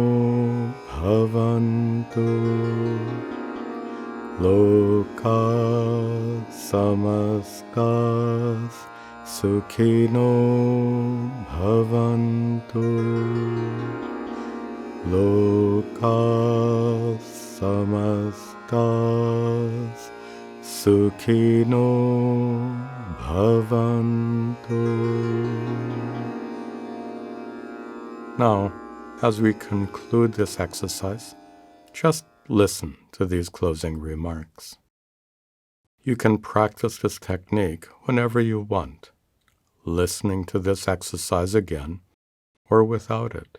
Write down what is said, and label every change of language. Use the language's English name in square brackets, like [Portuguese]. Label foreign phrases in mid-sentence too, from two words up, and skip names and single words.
[Sanskrit] bhavantu loka samastas Sukhino bhavantu loka samastas Sukhino bhavantu. [English] Now, as we conclude this exercise, just listen to these closing remarks. You can practice this technique whenever you want, listening to this exercise again or without it.